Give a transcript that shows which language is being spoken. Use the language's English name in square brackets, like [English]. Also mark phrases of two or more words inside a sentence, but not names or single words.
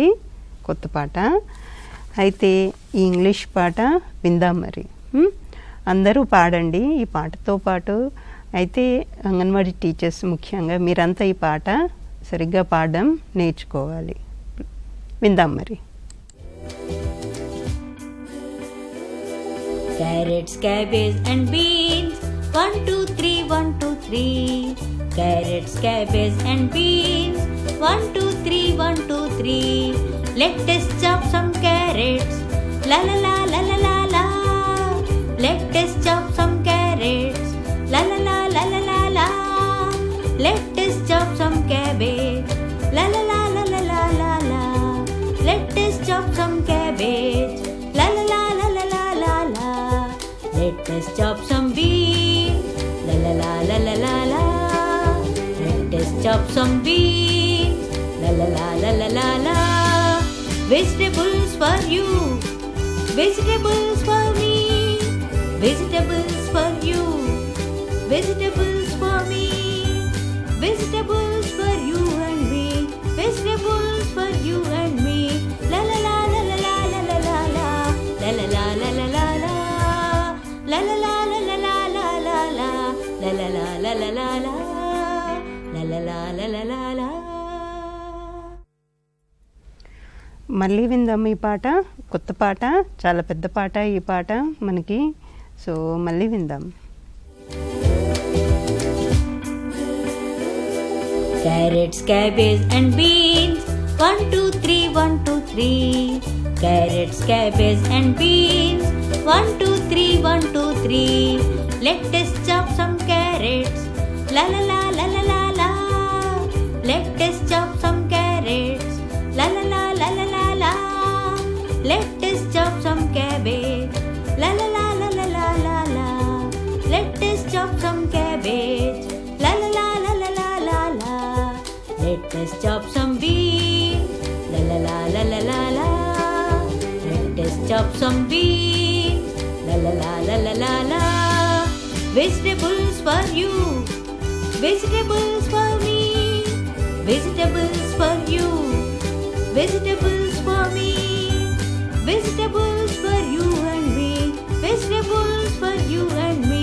[Telugu] కొత్త పాట అయితే ఈ ఇంగ్లీష్ పాట విందాం. మరి అందరూ పాడండి ఈ పాటతో పాటు. అయితే అంగన్వాడీ టీచర్స్ ముఖ్యంగా మీరంతా ఈ పాట సరిగ్గా పాడడం నేర్చుకోవాలి. విందాం మరి. [English] Carrots, cabbage and beans. 1 2 3 1 2 3. Carrots, cabbage and beans. 1 2 3 1 2 3. Let us chop some carrots. La la la la la la la. Let us chop some carrots. La la la la la la la. Let us chop some cabbage. La la la la la la la la. Let us chop some cabbage. La la la la la la la la. Let us chop some beans. La la la la la la la. Let us chop some beans. La la la la la la la. Vegetables for you. Vegetables for me. Vegetables for you. Vegetables for me. Vegetables for you and me. Vegetables for you and me. La la la la la la la la la la. La la la la la la la. La la la la la la la la la. La la la la la la la. La la la la la la la. [Telugu] మళ్ళీ విందాం ఈ పాట. కొత్త పాట, చాలా పెద్ద పాట ఈ పాట మనకి. సో మళ్ళీ విందాం. [English] Carrots, cabbage and beans. 1 2 3 1 2 3. Carrots, cabbage and beans. 1 2 3 1 2 3. Let us chop some carrots. La la la la la la la. Let us chop some carrots. La la la la la la la. Let us chop some cabbage. La la la la la la la la. Let us chop some cabbage. La la la la la la la la. Let us chop some beans. La la la la la la la. Let us chop some beans. La la la la la la la. Vegetables for you. Vegetables for me. Vegetables for you. Vegetables for me. Vegetables for you and me. Vegetables for you and me.